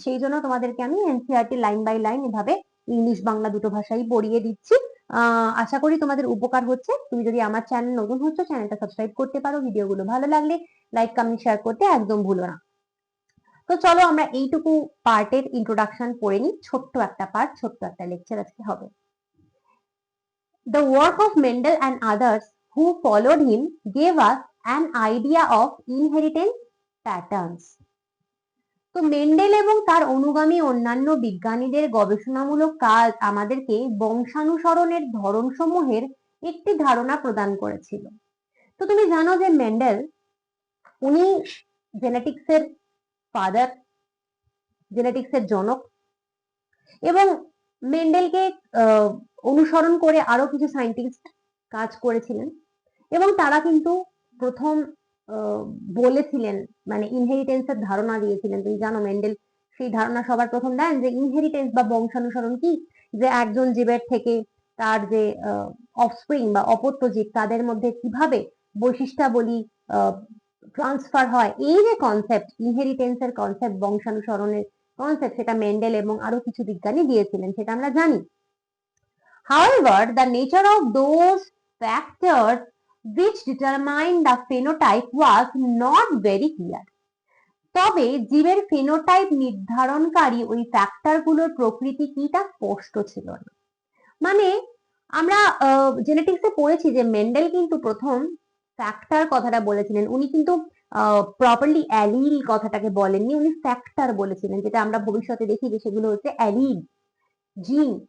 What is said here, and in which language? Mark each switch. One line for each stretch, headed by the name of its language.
Bangla: সেই জন্য তোমাদেরকে আমি এনসিইআরটি লাইন বাই লাইন এভাবে ইংলিশ বাংলা দুটো ভাষাই পড়িয়ে দিচ্ছি। আশা করি তোমাদের উপকার হচ্ছে। তুমি যদি আমার চ্যানেল নতুন হচ্ছ, চ্যানেলটা সাবস্ক্রাইব করতে পারো। ভিডিওগুলো ভালো লাগলে লাইক কমেন্ট শেয়ার করতে একদম ভুলো না। তো চলো আমরা এইটুকু পার্টের ইন্ট্রোডাকশন পড়ে নিই। ছোট্ট একটা পার্ট, ছোট্ট একটা লেকচার আজকে হবে।
English: The work of Mendel and others who followed him gave us an idea of inheritance patterns.
Bangla: তো মেন্ডেল এবং তার অনুগামী অন্যান্য বিজ্ঞানীদের গবেষণামূলক কাজ আমাদেরকে বংশানুসরণের ধরনসমূহের একটি ধারণা প্রদান করেছিল। তো তুমি জানো যে মেন্ডেল, উনি জেনেটিক্সের ফাদার, জেনেটিক্সের জনক। এবং মেন্ডেলকে অনুসরণ করে আরো কিছু সায়েন্টিস্ট কাজ করেছিলেন এবং তারা কিন্তু প্রথম বলেছিলেন, মানে ইনহেরিটেন্সের ধারণা দিয়েছিলেন। তুমি জানো মেন্ডেল সেই ধারণা সবার প্রথম দেন যে ইনহেরিটেন্স বা বংশানুসরণ কি, যে একজন জীবের থেকে তার যে অফস্প্রিং বা অপত্য জীব, তাদের মধ্যে কিভাবে বৈশিষ্ট্যাবলী ট্রান্সফার হয়। এই যে কনসেপ্ট, ইনহেরিটেন্সের কনসেপ্ট, বংশানুসরণের কনসেপ্ট, সেটা মেন্ডেল এবং আরো কিছু বিজ্ঞানী দিয়েছিলেন, সেটা আমরা জানি।
English: However, the nature of those factors which determine the phenotype was not very clear.
Bangla: তবে জীবের ফিনোটাইপ নির্ধারণকারী ওই ফ্যাক্টরগুলোর প্রকৃতি কি তা স্পষ্ট ছিল না। মানে আমরা জেনেটিক্সে পড়েছি যে মেন্ডেল কিন্তু প্রথম ফ্যাক্টর কথাটা বলেছিলেন। উনি কিন্তু প্রপারলি অ্যালিল কথাটাকে বলেননি, উনি ফ্যাক্টর বলেছিলেন, যেটা আমরা ভবিষ্যতে দেখি যে সেগুলো হচ্ছে অ্যালিল, জিন।